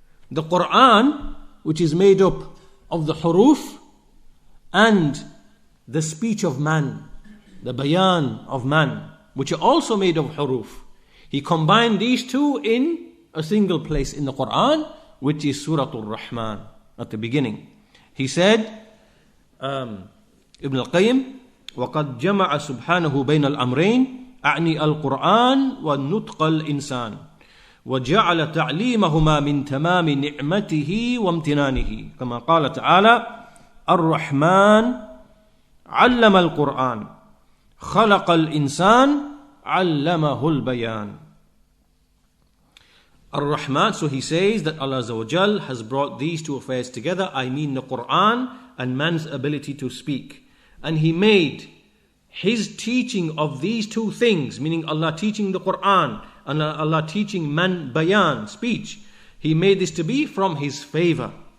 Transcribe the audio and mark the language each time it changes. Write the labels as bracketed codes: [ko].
[en] The Quran, which is made up of the huruf, and the speech of man, the bayan of man, which are also made of huruf. He combined these two in a single place in the Quran, which is Surah Ar-Rahman at the beginning. He said, [ar] Ibn al-Qayyim, وَقَدْ جَمَعَ سُبْحَانَهُ بَيْنَ الْأَمْرَيْنِ أعني القرآن والنطق الإنسان وجعل تعليمهما من تمام نعمته وامتنانه كما قال تعالى الرحمن علم القرآن خلق الإنسان علمه البيان. [en] Ar-Rahman, so he says that Allah Azza wa Jal has brought these two affairs together, I mean the Quran and man's ability to speak. And He made His teaching of these two things, meaning Allah teaching the Quran and Allah teaching man bayan, speech, He made this to be from His favor.